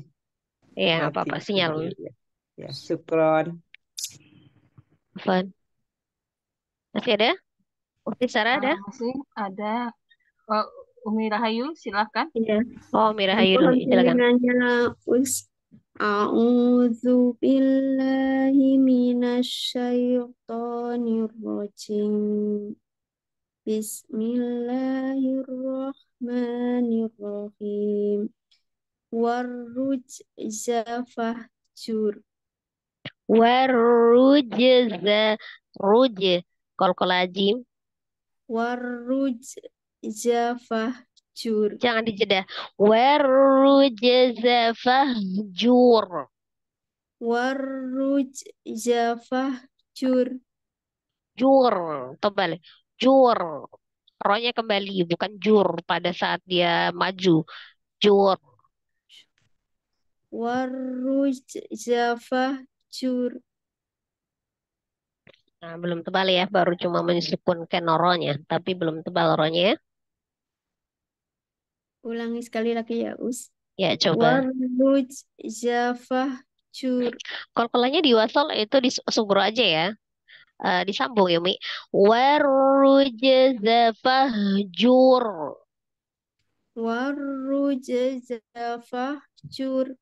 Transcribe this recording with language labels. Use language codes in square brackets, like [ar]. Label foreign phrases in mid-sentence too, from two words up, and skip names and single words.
[id] Ya, Mati apa-apa sinyal. ya. Ya, syukron. Afwan. Masih ada? Ukti Sarah ada? Masih ada. Oh, Umi Rahayu, silahkan. Iya. Oh, Mirahayu dulu, Mohon silakan. bimbingannya, Us. [ar] أعوذ بالله من الشيطان الرجيم. بسم الله الرحمن الرحيم. والرجز فاهجر. Warujza ruj kolkolajim. والرجز فاهجر. [id] Jangan dijeda. [ar] والرجز فاهجر. والرجز فاهجر. Jur, [id] tebal. Jur. Rohnya kembali, bukan jur pada saat dia maju. [ar] Jur. والرجز فاهجر. [id] Nah, belum tebal ya, baru cuma mensukunkan rohnya, tapi belum tebal rohnya ya. Ulangi sekali lagi ya, Us. Ya, coba. [ar] والرجز فاهجر. [id] Kolkolanya di wasol itu di subro aja ya. Disambung ya, Mi. [ar] والرجز فاهجر. والرجز فاهجر.